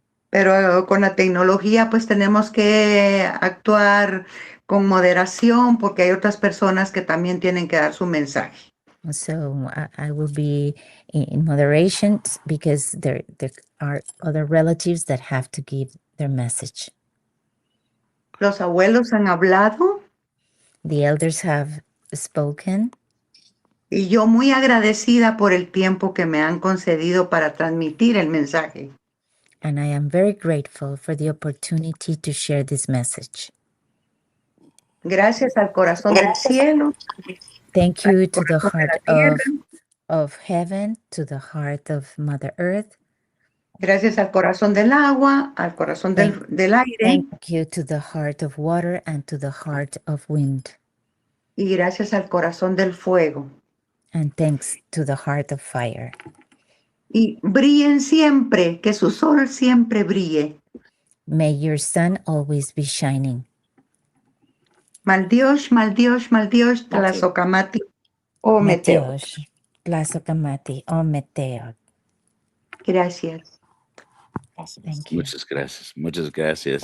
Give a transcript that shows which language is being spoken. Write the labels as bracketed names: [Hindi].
[Spanish] pero con la tecnología pues tenemos que actuar con moderación porque hay otras personas que también tienen que dar su mensaje. [English] So I will be in moderation because there are other relatives that have to give their message. [Spanish] Los abuelos han hablado. [English] The elders have spoken. [Spanish] Y yo muy agradecida por el tiempo que me han concedido para transmitir el mensaje. [English] And I am very grateful for the opportunity to share this message. [Spanish] Gracias al corazón del cielo. [English] Thank you to the heart of heaven, to the heart of Mother Earth. [Spanish] Gracias al corazón del agua, al corazón del aire. [English] Thank you to the heart of water and to the heart of wind. [Spanish] Y gracias al corazón del fuego. [English] And thanks to the heart of fire. [Spanish] Y brillen siempre, que su sol siempre brille. [English] May your sun always be shining. [Nahuatl languages] Mal Dios, Tlazocamati, o Meteo. Tlazocamati, o Meteo. [Spanish] Gracias. [English] Thank you. [Spanish] Muchas gracias. Muchas gracias.